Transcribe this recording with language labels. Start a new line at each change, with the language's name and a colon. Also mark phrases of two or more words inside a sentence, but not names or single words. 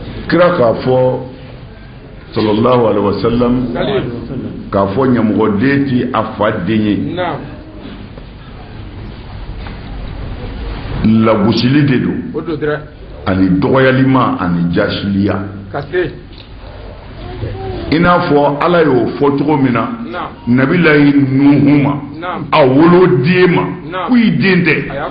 Bambara: kira k'a fɔ
Arabic: صلى الله عليه وسلم
Bambara: k'a fɔ ɲamɔgɔden ti a fa den ye lagosili de don ani dɔgɔyalima ani jasiliya i n'a fɔ ala y'o fɔ cogo min na nabilayi nuhu ma a woloden ma ko i den tɛ